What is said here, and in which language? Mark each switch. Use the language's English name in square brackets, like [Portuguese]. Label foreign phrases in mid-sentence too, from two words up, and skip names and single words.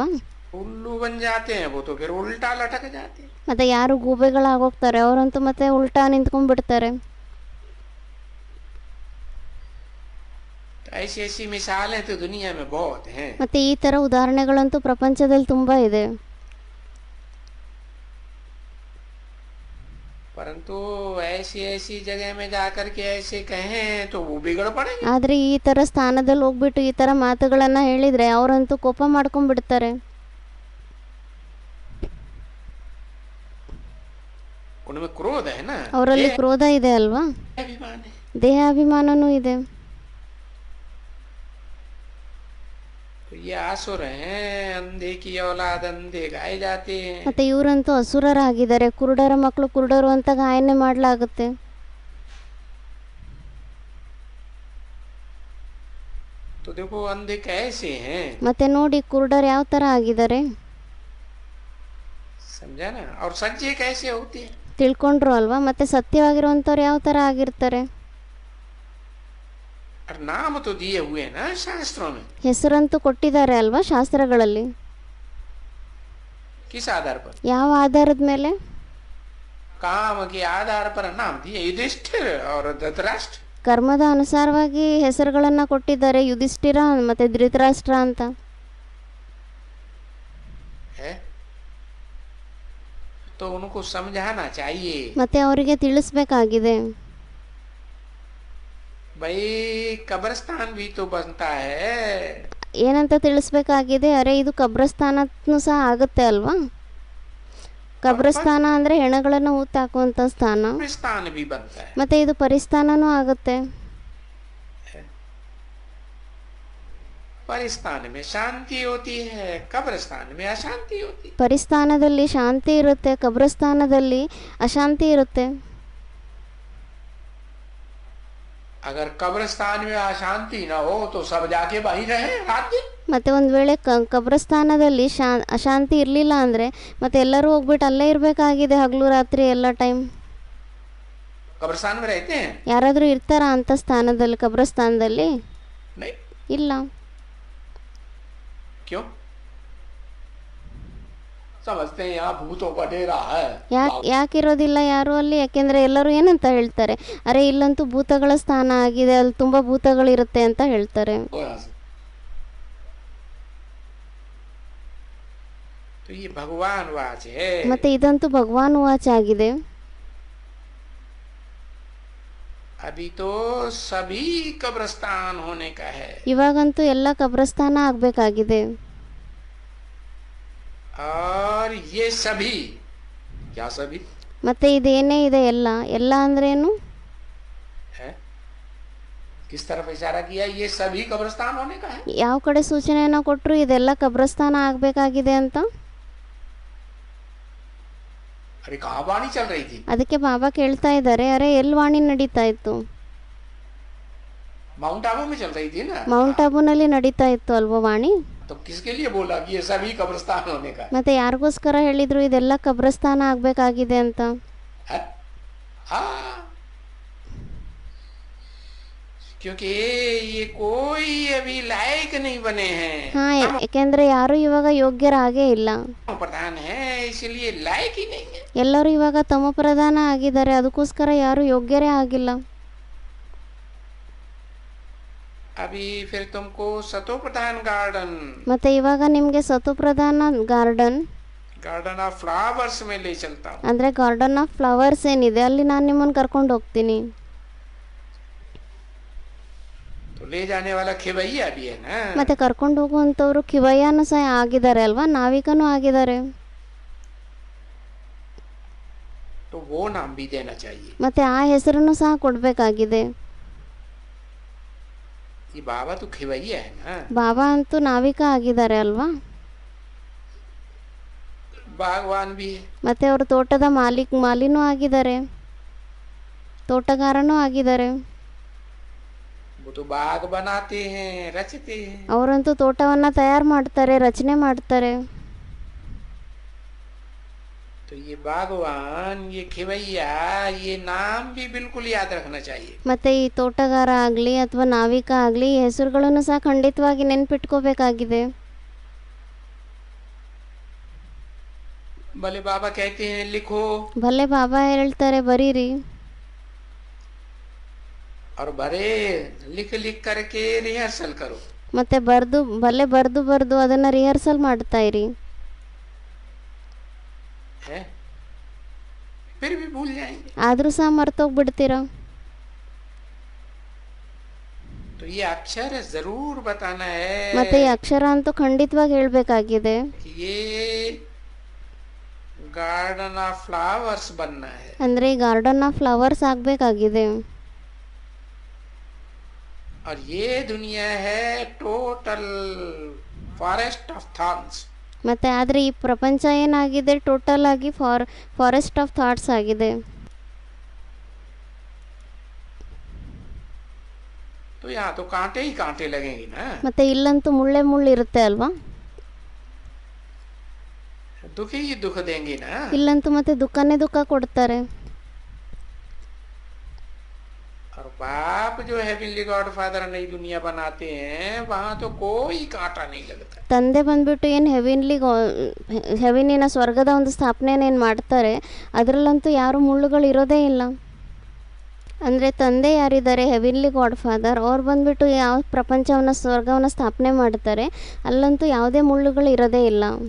[Hindi] उल्लू बन जाते हैं वो तो फिर उल्टा लटक जाते हैं। [Kannada] ಮತ್ತೆ ಯಾರು ಗೂಬೆಗಳಾಗೋಗ್ತಾರೆ ಅವರಂತೂ ಮತ್ತೆ ಉಲ್ಟಾ ನಿಂತ್ಕೊಂಡ್ಬಿಡ್ತಾರೆ. [Hindi] तो ऐसी ऐसी मिसालें तो दुनिया में बहुत हैं। [Kannada] ಮತ್ತೆ ಈ ಥರ ಉದಾಹರಣೆಗಳಂತೂ ಪ್ರಪಂಚದಲ್ಲಿ ತುಂಬ ಇದೆ. [Hindi] परंतु ऐसी ऐसी जगह में जाकर के ऐसे कहें तो वो बिगड़ पड़ेंगे। [Kannada] ಆದರೆ ಈ ಥರ ಸ್ಥಾನದಲ್ಲಿ ಹೋಗ್ಬಿಟ್ಟು ಈ ಥರ ಮಾತುಗಳನ್ನು ಹೇಳಿದರೆ ಅವರಂತೂ ಕೋಪ ಮಾಡ್ಕೊಂಡ್ಬಿಡ್ತಾರೆ. [Hindi] उनमें क्रोध है ना, [Kannada] ಅವರಲ್ಲಿ ಕ್ರೋಧ ಇದೆ ಅಲ್ವಾ, [Hindi] अभिमान है। [Kannada] ದೇಹಾಭಿಮಾನನೂ ಇದೆ. [Hindi] तो ये आसुर हैं, अंधे की औलाद अंधे गाए जाते हैं। [Kannada] ಮತ್ತೆ ಇವರಂತೂ ಅಸುರರಾಗಿದ್ದಾರೆ, ಕುರುಡರ ಮಕ್ಕಳು ಕುರುಡರು ಅಂತ ಗಾಯನೆ ಮಾಡಲಾಗುತ್ತೆ. [Hindi] तो देखो अंधे कैसे हैं, [Kannada] ಮತ್ತೆ ನೋಡಿ ಕುರುಡರು ಯಾವ ಥರ ಆಗಿದ್ದಾರೆ, [Hindi] समझा ना। और सच्चे कैसे होते हैं, [Kannada] ತಿಳ್ಕೊಂಡ್ರು ಅಲ್ವಾ. ಮತ್ತೆ ಸತ್ಯವಾಗಿರುವಂಥವ್ರು ಯಾವ ಥರ ಆಗಿರ್ತಾರೆ. [Hindi] और नाम तो दिए हुए हैं ना शास्त्रों में। [Kannada] ಹೆಸರಂತೂ ಕೊಟ್ಟಿದ್ದಾರೆ ಅಲ್ವಾ ಶಾಸ್ತ್ರಗಳಲ್ಲಿ. [Hindi] किस आधार पर, [Kannada] ಯಾವ ಆಧಾರದ ಮೇಲೆ, [Hindi] काम के आधार पर नाम दिए युधिष्ठिर और धृतराष्ट्र। [Kannada] ಕರ್ಮದ ಅನುಸಾರವಾಗಿ ಹೆಸರುಗಳನ್ನು ಕೊಟ್ಟಿದ್ದಾರೆ, ಯುಧಿಷ್ಠಿರ ಮತ್ತೆ ಧೃತರಾಷ್ಟ್ರ ಅಂತ. [Hindi] है तो उनको समझाना चाहिए, [Kannada] ಮತ್ತೆ ಅವರಿಗೆ ತಿಳಿಸ್ಬೇಕಾಗಿದೆ. [Hindi] भाई कब्रिस्तान भी तो बनता है। [Kannada] ಏನಂತ ತಿಳಿಸ್ಬೇಕಾಗಿದೆ, ಅರೆ ಇದು ಕಬ್ರಸ್ಥಾನನೂ ಸಹ ಆಗುತ್ತೆ ಅಲ್ವಾ. ಕಬ್ರಸ್ಥಾನ ಅಂದರೆ ಹೆಣಗಳನ್ನು ಹೂತಾಕುವಂಥ ಸ್ಥಾನ, [Hindi] कब्रिस्तान भी बनता है। [Kannada] ಮತ್ತು ಇದು ಪರಿಸ್ಥಾನನೂ ಆಗುತ್ತೆ. [Hindi] परिस्थान में शांति होती है, कब्रिस्तान में अशांति होती है। [Kannada] ಪರಿಸ್ಥಾನದಲ್ಲಿ ಶಾಂತಿ ಇರುತ್ತೆ, ಕಬ್ರಸ್ಥಾನದಲ್ಲಿ ಅಶಾಂತಿ ಇರುತ್ತೆ. [Hindi] अगर कब्रिस्तान में अशांति ना हो तो सब जाके वहीं रहे रात दिन। [Kannada] ಮತ್ತು ಒಂದು ವೇಳೆ ಕಬ್ರಸ್ಥಾನದಲ್ಲಿ ಅಶಾಂತಿ ಇರಲಿಲ್ಲ ಅಂದರೆ ಮತ್ತೆ ಎಲ್ಲರೂ ಹೋಗ್ಬಿಟ್ಟು ಅಲ್ಲೇ ಇರಬೇಕಾಗಿದೆ ಹಗಲು ರಾತ್ರಿ ಎಲ್ಲ ಟೈಮ್. [Hindi] कब्रिस्तान में रहते हैं [Kannada] ಯಾರಾದರೂ ಇರ್ತಾರಾ ಅಂಥ ಸ್ಥಾನದಲ್ಲಿ, ಕಬ್ರಸ್ಥಾನದಲ್ಲಿ? [Hindi] नहीं। [Kannada] ಇಲ್ಲ. [Hindi] क्यों? समझते हैं यहाँ भूतों का डेरा है। [Kannada] ಯಾಕಿರೋದಿಲ್ಲ ಯಾರು ಅಲ್ಲಿ? ಯಾಕೆಂದರೆ ಎಲ್ಲರೂ ಏನಂತ ಹೇಳ್ತಾರೆ, ಅರೆ ಇಲ್ಲಂತೂ ಭೂತಗಳ ಸ್ಥಾನ ಆಗಿದೆ, ಅಲ್ಲಿ ತುಂಬ ಭೂತಗಳಿರುತ್ತೆ ಅಂತ ಹೇಳ್ತಾರೆ. [Hindi] तो ये भगवान वाच है। [Kannada] ಮತ್ತೆ ಇದಂತೂ ಭಗವಾನ್ ವಾಚ್ ಆಗಿದೆ. [Hindi] अभी तो सभी कब्रिस्तान होने का है। [Kannada] ಇವಾಗಂತೂ ಎಲ್ಲ ಕಬ್ರಸ್ಥಾನ ಆಗಬೇಕಾಗಿದೆ. [Hindi] और ये सभी क्या सभी [Kannada] ಮತ್ತೆ ಇದೇನೇ ಇದೆ ಎಲ್ಲ, ಎಲ್ಲ ಅಂದ್ರೇನು? [Hindi] है किस तरफ इशारा किया, ये सभी कब्रिस्तान होने का है। [Kannada] ಯಾವ ಕಡೆ ಸೂಚನೆಯನ್ನು ಕೊಟ್ಟರು ಇದೆಲ್ಲ ಕಬ್ರಸ್ಥಾನ ಆಗಬೇಕಾಗಿದೆ ಅಂತ? [Hindi] अरे कहाँ वाणी चल रही थी? [Kannada] ಅದಕ್ಕೆ ಬಾಬಾ ಕೇಳ್ತಾ ಇದ್ದಾರೆ, ಅರೆ ಎಲ್ಲಿ ವಾಣಿ ನಡೀತಾ ಇತ್ತು? [Hindi] माउंट आबू में चल रही थी ना। [Kannada] ಮೌಂಟ್ ಆಬೂನಲ್ಲಿ ನಡೀತಾ ಇತ್ತು ಅಲ್ವಾ ವಾಣಿ? [Hindi] तो किसके लिए बोला कि ये सभी कब्रिस्तान होने का है? [Kannada] ಮತ್ತೆ ಯಾರಿಗೋಸ್ಕರ ಹೇಳಿದ್ರು ಇದೆಲ್ಲ ಕಬ್ರಸ್ಥಾನ ಆಗಬೇಕಾಗಿದೆ ಅಂತ? [Hindi] हाँ, क्योंकि ये कोई अभी लायक नहीं बने हैं। [Kannada] ಹಾಂ, ಯಾಕೆಂದರೆ ಯಾರು ಇವಾಗ ಯೋಗ್ಯರಾಗೇ ಇಲ್ಲ. [Hindi] प्रधान है इसलिए लायक ही नहीं है। [Kannada] ಎಲ್ಲರೂ ಇವಾಗ ತಮ ಪ್ರಧಾನ ಆಗಿದ್ದಾರೆ, ಅದಕ್ಕೋಸ್ಕರ ಯಾರು ಯೋಗ್ಯರೇ ಆಗಿಲ್ಲ. [Hindi] अभी फिर तुमको सतो प्रधान गार्डन [Kannada] ಮತ್ತೆ ಇವಾಗ ನಿಮಗೆ ಸತೋಪ್ರಧಾನ ಗಾರ್ಡನ್ [English] garden of flowers [Hindi] में ले चलता हूँ। [Kannada] ಅಂದರೆ [English] garden of flowers [Kannada] ಏನಿದೆ ಅಲ್ಲಿ ನಾನು ನಿಮ್ಮನ್ನು ಕರ್ಕೊಂಡು ಹೋಗ್ತೀನಿ. [Hindi] तो ले जाने वाला खिवैया भी है ना। [Kannada] ಮತ್ತೆ ಕರ್ಕೊಂಡು ಹೋಗುವಂಥವ್ರು ಕಿವಯ್ಯನೂ ಸಹ ಆಗಿದ್ದಾರೆ ಅಲ್ವಾ, ನಾವಿಕನೂ ಆಗಿದ್ದಾರೆ. [Hindi] तो वो नाम भी देना चाहिए। [Kannada] ಮತ್ತೆ ಆ ಹೆಸರನ್ನು ಸಹ ಕೊಡಬೇಕಾಗಿದೆ. [Hindi] ये बाबा तो खिवैया है ना। [Kannada] ಬಾಬಾ ಅಂತೂ ನಾವಿಕ ಆಗಿದ್ದಾರೆ ಅಲ್ವಾ, [Hindi] बागवान भी है। [Kannada] ಮತ್ತೆ ಅವರು ತೋಟದ ಮಾಲಿನೂ ಆಗಿದ್ದಾರೆ, ತೋಟಗಾರನೂ ಆಗಿದ್ದಾರೆ. [Hindi] वो तो बाग बनाते हैं, रचते हैं। [Kannada] ಅವರಂತೂ ತೋಟವನ್ನು ತಯಾರು ಮಾಡ್ತಾರೆ, ರಚನೆ ಮಾಡ್ತಾರೆ. [Hindi] तो ये बागवान, ये खिवैया, ये नाम भी बिल्कुल याद रखना चाहिए। [Kannada] ಮತ್ತೆ ಈ ತೋಟಗಾರ ಆಗಲಿ ಅಥವಾ ನಾವಿಕ ಆಗಲಿ ಈ ಹೆಸರುಗಳನ್ನು ಸಹ ಖಂಡಿತವಾಗಿ ನೆನ್ಪಿಟ್ಕೋಬೇಕಾಗಿದೆ. [Hindi] भले बाबा कहते हैं लिखो, [Kannada] ಭಲೆ ಬಾಬಾ ಹೇಳ್ತಾರೆ ಬರೀರಿ, [Hindi] और भरे लिख लिख करके रिहर्सल करो। [Kannada] ಮತ್ತೆ ಬರ್ದು ಅದನ್ನ ರಿಹರ್ಸಲ್ ಮಾಡ್ತಾ ಇರಿ. [Hindi] है फिर भी भूल जाएंगे। [Kannada] ಆದ್ರೂ ಸಹ ಮರ್ತೋಗ್ಬಿಡ್ತೀರಾ. [Hindi] तो ये अक्षर जरूर बताना है [Kannada] ಮತ್ತೆ ಈ ಅಕ್ಷರ ಅಂತೂ ಖಂಡಿತವಾಗಿ ಹೇಳ್ಬೇಕಾಗಿದೆ. [Hindi] कि ये [English] garden of flowers [Hindi] बनना है। [Kannada] ಅಂದ್ರೆ ಈ [English] garden of flowers [Kannada] ಆಗ್ಬೇಕಾಗಿದೆ. [Hindi] और ये दुनिया है [English] total forest of thoughts. [Kannada] ಮತ್ತೆ ಆದರೆ ಈ ಪ್ರಪಂಚ ಏನಾಗಿದೆ, ಟೋಟಲ್ ಆಗಿ [English] forest of thoughts [Kannada] ಆಗಿದೆ. [Hindi] तो यहाँ तो कांटे ही कांटे लगेंगे ना। [Kannada] ಮತ್ತೆ ಇಲ್ಲಂತೂ ಮುಳ್ಳು ಇರುತ್ತೆ ಅಲ್ವಾ, [Hindi] दुख ही दुख देंगे ना। [Kannada] ಇಲ್ಲಂತೂ ಮತ್ತೆ ದುಃಖ ಕೊಡ್ತಾರೆ. [Hindi] और बाप जो [English] heavenly God Father [Hindi] नई दुनिया बनाते हैं वहाँ तो कोई कांटा नहीं लगता। [Kannada] ತಂದೆ ಬಂದ್ಬಿಟ್ಟು ಏನು ಹೆವಿನಿನ ಸ್ವರ್ಗದ ಒಂದು ಸ್ಥಾಪನೆಯನ್ನು ಮಾಡ್ತಾರೆ, ಅದರಲ್ಲಂತೂ ಯಾರು ಮುಳ್ಳುಗಳು ಇರೋದೇ ಇಲ್ಲ. ಅಂದರೆ ತಂದೆ ಯಾರಿದ್ದಾರೆ [English] heavenly God Father, [Kannada] ಅವ್ರು ಬಂದ್ಬಿಟ್ಟು ಯಾವ ಪ್ರಪಂಚವನ್ನು ಸ್ವರ್ಗವನ್ನು ಸ್ಥಾಪನೆ ಮಾಡ್ತಾರೆ, ಅಲ್ಲಂತೂ ಯಾವುದೇ ಮುಳ್ಳುಗಳು ಇರೋದೇ ಇಲ್ಲ.